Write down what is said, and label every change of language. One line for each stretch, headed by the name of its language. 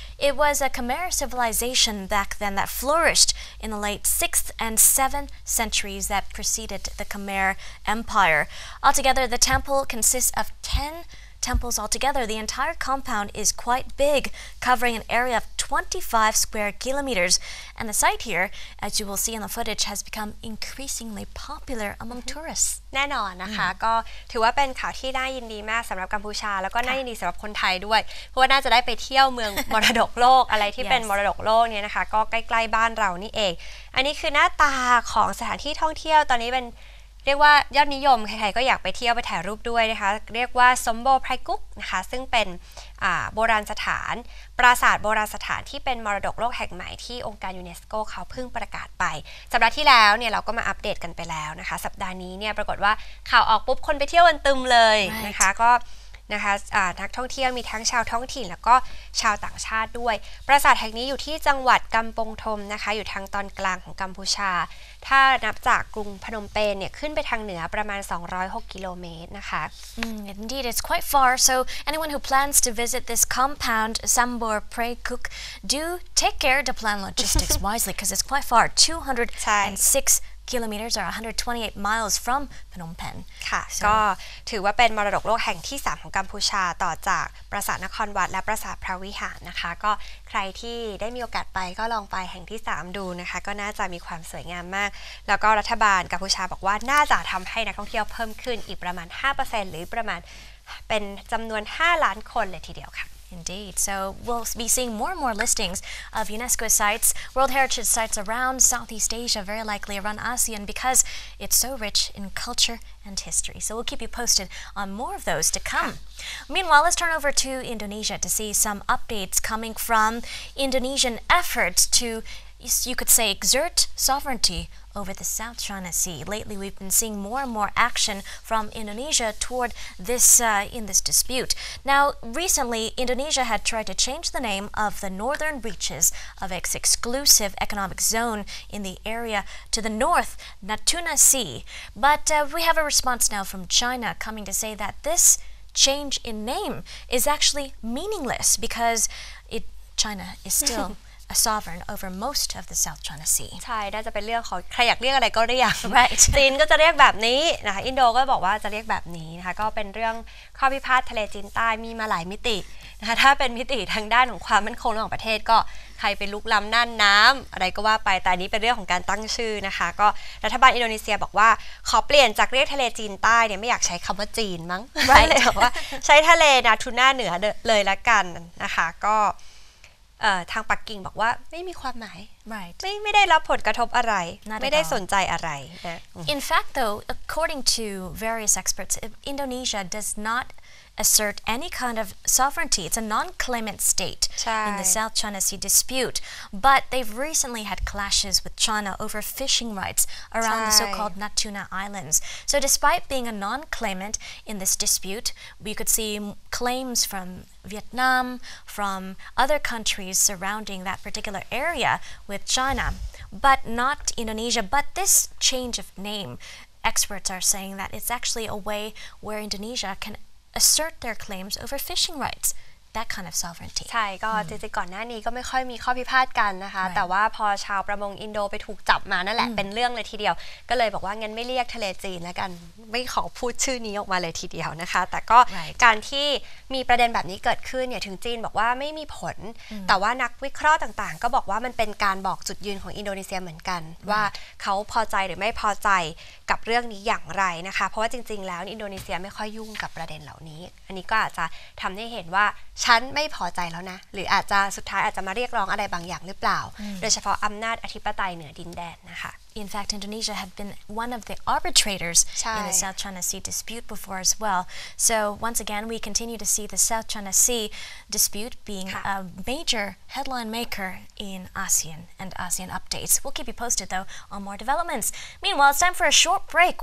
English: It was a Khmer civilization back then that flourished in the late 6th and 7th centuries that preceded the Khmer Empire. Altogether, the temple consists of 10 temples altogether. The entire compound is quite big, covering an area of 25 square kilometers. And the site here, as you will see in the footage, has become increasingly popular among tourists.
Thai: แน่นอนนะคะก็ถือว่าเป็นข่าวที่น่ายินดีมากสำหรับกัมพูชาแล้วก็น่ายินดีสำหรับคนไทยด้วยเพราะว่าน่าจะได้ไปเที่ยวเมืองมรดกโลกอะไรที่เป็นมรดกโลกเนี่ยนะคะก็ใกล้ๆบ้านเรานี่เองอันนี้คือหน้าตาของสถานที่ท่องเที่ยวตอนนี้เป็นเรียกว่ายอดนิยมใครๆก็อยากไปเที่ยวไปถ่ายรูปด้วยนะคะเรียกว่าสมโบไพรกุ๊กนะคะซึ่งเป็น โบราณสถานปราสาทโบราณสถานที่เป็นมรดกโลกแห่งใหม่ที่องค์การยูเนสโกเขาเพิ่งประกาศไปสัปดาห์ที่แล้วเนี่ยเราก็มาอัปเดตกันไปแล้วนะคะสัปดาห์นี้เนี่ยปรากฏว่าข่าวออกปุ๊บคนไปเที่ยวกันตึมเลยนะคะก็นะคะนักท่องเที่ยวมีทั้งชาวท้องถิ่นแล้วก็ชาวต่างชาติด้วยปราสาทแห่งนี้อยู่ที่จังหวัดกัมปงทมนะคะอยู่ทางตอนกลางของกัมพูชาถ้านับจากกรุงพนมเปญเนี่ยขึ้นไปทางเหนือประมาณ206กิโลเมตรนะคะ
English: Indeed, it's quite far. So anyone who plans to visit this compound, Sambor Prey Cook, do take care to plan logistics wisely because it's quite far. 206 kilometers or 128 miles from Phnom Penh
Thai: ค่ะก็ถือว่าเป็นมรดกโลกแห่งที่3ของกัมพูชาต่อจากปราสาทนครวัดและปราสาทพระวิหารนะคะก็ใครที่ได้มีโอกาสไปก็ลองไปแห่งที่3ดูนะคะก็น่าจะมีความสวยงามมากแล้วก็รัฐบาลกัมพูชาบอกว่าน่าจะทำให้นักท่องเที่ยวเพิ่มขึ้นอีกประมาณ 5% หรือประมาณเป็นจำนวน5ล้านคนเลยทีเดียวค่ะ
English: Indeed. So we'll be seeing more and more listings of UNESCO sites, World Heritage sites around Southeast Asia, very likely around ASEAN, because it's so rich in culture and history. So we'll keep you posted on more of those to come. Meanwhile, let's turn over to Indonesia to see some updates coming from Indonesian efforts to, you could say, exert sovereignty over the South China Sea. Lately, we've been seeing more and more action from Indonesia toward this in this dispute. Now, recently, Indonesia had tried to change the name of the northern reaches of its exclusive economic zone in the area to the north, Natuna Sea. But we have a response now from China coming to say that this change in name is actually meaningless because China is still a sovereign over most of the South China Sea.
Thai: ใช่น่าจะเป็นเรื่องของใครอยากเรียกอะไรก็เรียก
English: Right.
Thai: จีนก็จะเรียกแบบนี้นะคะอินโดก็บอกว่าจะเรียกแบบนี้นะคะก็เป็นเรื่องข้อพิพาททะเลจีนใต้มีมาหลายมิตินะคะถ้าเป็นมิติทางด้านของความมั่นคงระหว่างประเทศก็ใครเป็นลุกล้ำน่านน้ำอะไรก็ว่าไปแต่นี้เป็นเรื่องของการตั้งชื่อนะคะก็รัฐบาลอินโดนีเซียบอกว่าขอเปลี่ยนจากเรียกทะเลจีนใต้เนี่ยไม่อยากใช้คำว่าจีนมั้งเลยบอกว่าใช้ทะเลนาทูน่าเหนือเลยละกันนะคะก็ทางปักกิ่งบอกว่าไม่มีความหมาย
English: Right.
Thai: ไม่ได้รับผลกระทบอะไรไม่ได้สนใจอะไรนะ
English: In fact, though, according to various experts, Indonesia does not assert any kind of sovereignty. It's a non-claimant state in the South China Sea dispute. But they've recently had clashes with China over fishing rights around the so-called Natuna Islands. So despite being a non-claimant in this dispute, we could see claims from Vietnam, from other countries surrounding that particular area with China, but not Indonesia. But this change of name, experts are saying that it's actually a way where Indonesia can assert their claims over fishing rights, that kind of sovereignty.
Thai: ใช่ก็จริงๆก่อนหน้านี้ก็ไม่ค่อยมีข้อพิพาทกันนะคะแต่ว่าพอชาวประมงอินโดไปถูกจับมานั่นแหละเป็นเรื่องเลยทีเดียวก็เลยบอกว่างั้นไม่เรียกทะเลจีนแล้วกันไม่ขอพูดชื่อนี้ออกมาเลยทีเดียวนะคะแต่ก็การที่มีประเด็นแบบนี้เกิดขึ้นเนี่ยถึงจีนบอกว่าไม่มีผลแต่ว่านักวิเคราะห์ต่างๆก็บอกว่ามันเป็นการบอกจุดยืนของอินโดนีเซียเหมือนกันว่าเขาพอใจหรือไม่พอใจ กับเรื่องนี้อย่างไรนะคะเพราะว่าจริงๆแล้วอินโดนีเซียไม่ค่อยยุ่งกับประเด็นเหล่านี้อันนี้ก็อาจจะทำให้เห็นว่าฉันไม่พอใจแล้วนะหรืออาจจะสุดท้ายอาจจะมาเรียกร้องอะไรบางอย่างหรือเปล่าโดยเฉพาะอำนาจอธิปไตยเหนือดินแดนนะคะ
English: In fact, Indonesia had been one of the arbitrators in the South China Sea dispute before as well. So once again, we continue to see the South China Sea dispute being a major headline maker in ASEAN and ASEAN updates. We'll keep you posted, though, on more developments. Meanwhile, it's time for a short break.